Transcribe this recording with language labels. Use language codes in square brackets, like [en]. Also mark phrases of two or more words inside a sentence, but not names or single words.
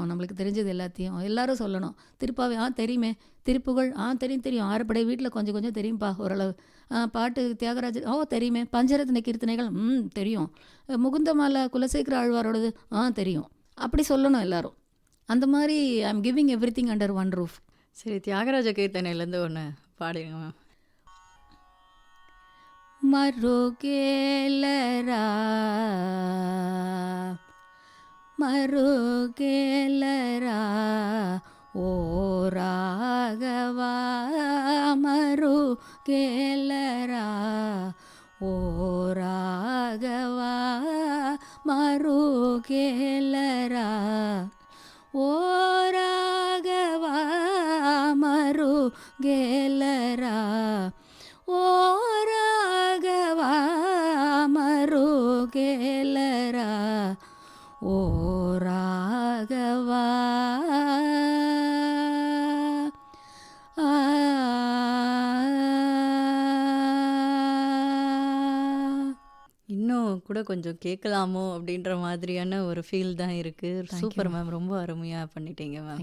[ta] நம்மளுக்கு தெரிஞ்சது எல்லாத்தையும் எல்லாரும் சொல்லணும். திருப்பாவே தெரியுமே, திருப்புகழ் தெரியும், ஆறுபடை வீட்டில் கொஞ்சம் கொஞ்சம் தெரியும்ப்பா ஓரளவு, பாட்டு தியாகராஜர் தெரியுமே, பஞ்சரத்ன கீர்த்தனைகள் தெரியும், முகுந்தமாலா குலசேகர ஆழ்வாரோடது தெரியும், அப்படி சொல்லணும் எல்லாரும். அந்த மாதிரி [en] I am giving every thing under one roof. [ta] சரி, தியாகராஜ கீர்த்தனையிலேருந்து ஒன்று பாடிடுங்க மேம். [te] మరుగేలరా మరుగేలరా ఓ రాఘవా, మరుగేలరా ఓ రాఘవా, మరుగేలరా ఓ రాఘవా, మరు గేలర ఓ రాఘవ మరు గేలర ఓ రాఘవ [ta] இன்னும் கூட கொஞ்சம் கேட்கலாமோ அப்படின்ற மாதிரியான ஒரு ஃபீல் தான் இருக்குது. சூப்பர் மேம், ரொம்ப அருமையாக பண்ணிட்டீங்க மேம்.